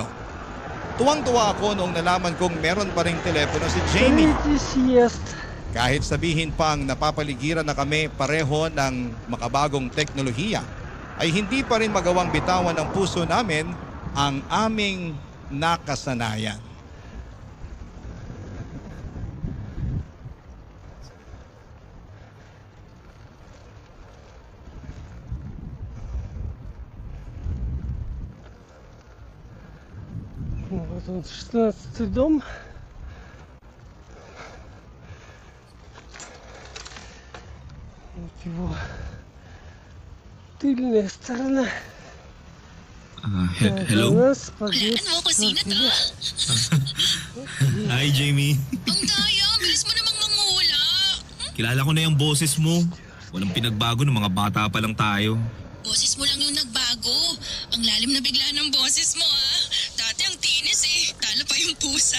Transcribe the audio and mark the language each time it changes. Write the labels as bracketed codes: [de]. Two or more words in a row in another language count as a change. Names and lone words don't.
[tl] Tuwang-tuwa ako noong nalaman kong meron pa ring telepono si Jamie. Kahit sabihin pang napapaligiran na kami pareho ng makabagong teknolohiya, ay hindi pa rin magawang bitawan ng puso namin ang aming nakasanayan. [ru] Вот он, 16-й дом. Вот его тыльная сторона. [tl] Hello? [ru] У нас подъезд [tl] Hulaan mo kung sino to. Hi, Jamie. Ang daya, bilis mo namang mangula. Kilala ko na yung boses mo. Walang pinagbago ng mga bata pa lang tayo. Boses mo lang yung nagbago. Ang lalim na bigla ng boses mo Dati ang tinis Talo pa yung pusa.